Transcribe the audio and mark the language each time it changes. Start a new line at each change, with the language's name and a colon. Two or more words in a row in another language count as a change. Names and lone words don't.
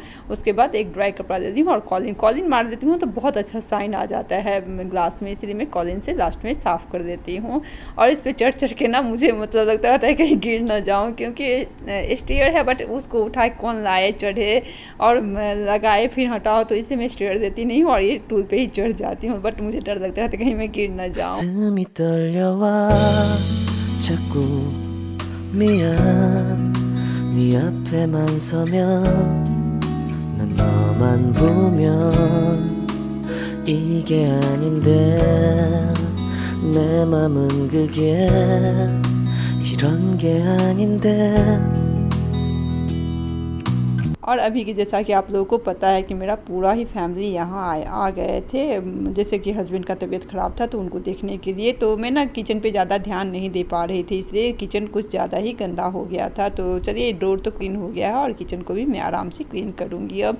Hindi: उसके बाद एक ड्राई कपड़ा देती हूँ और कॉलिन मार देती हूँ तो बहुत अच्छा साइन आ जाता है ग्लास में, इसलिए मैं कॉलिन से लास्ट में साफ़ कर देती हूँ। और इस पर चढ़ के ना मुझे मतलब लगता रहता है कहीं गिर ना जाऊँ, क्योंकि स्टेयर है बट उसको उठाए कौन लाए, चढ़े और लगाए फिर हटाओ, तो इसलिए मैं स्टेयर देती नहीं हूँ और ये टूल पे ही चढ़ जाती हूँ। बट मुझे डर लगता है कहीं मैं गिर न जाऊं।
Korean: 가슴이 떨려와 자꾸 미안 네 앞에만 서면 난 너만 보면 이게 아닌데 내 맘은 그게 이런 게 아닌데।
Hindi: और अभी की जैसा कि आप लोगों को पता है कि मेरा पूरा ही फैमिली यहाँ आ गए थे, जैसे कि हस्बैंड का तबीयत ख़राब था तो उनको देखने के लिए। तो मैं ना किचन पे ज़्यादा ध्यान नहीं दे पा रही थी, इसलिए किचन कुछ ज़्यादा ही गंदा हो गया था। तो चलिए डोर तो क्लीन हो गया है और किचन को भी मैं आराम से क्लीन करूँगी अब।